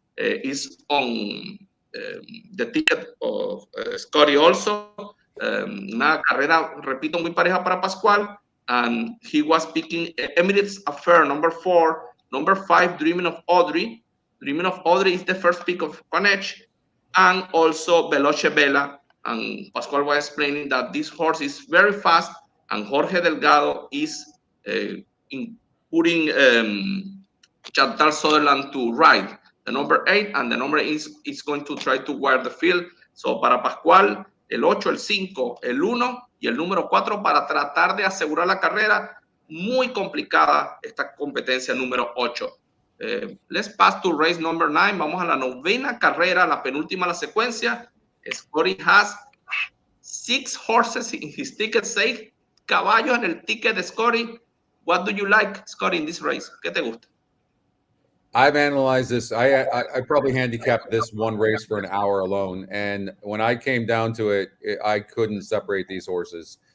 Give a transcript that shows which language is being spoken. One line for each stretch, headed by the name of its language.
English: Is on the ticket of Scotty also.
Spanish: Una carrera, repito, muy pareja para Pascual.
English: And he was picking Emirates Affair, number 4. Number 5, Dreaming of Audrey. Dreaming of Audrey is the first pick of EquinEdge. And also Veloce Bella. And Pascual was explaining that this horse is very fast, and Jorge Delgado is putting Chantal Sutherland to ride the number 8, and the number 8 is going to try to wire the field.
Spanish: So para Pascual, el 8, el 5, el 1 y el número 4 para tratar de asegurar la carrera. Muy complicada esta competencia número 8.
English: Let's pass to race number 9.
Spanish: Vamos a la 9ª carrera, la penúltima de la secuencia.
English: Scotty has 6 horses in his ticket,
Spanish: 6 caballos en el ticket de Scotty.
English: What do you like, Scotty, in this race?
Spanish: ¿Qué te gusta?
English: I've analyzed this. I probably handicapped this one race for an hour alone. And when I came down to it, I couldn't separate these horses.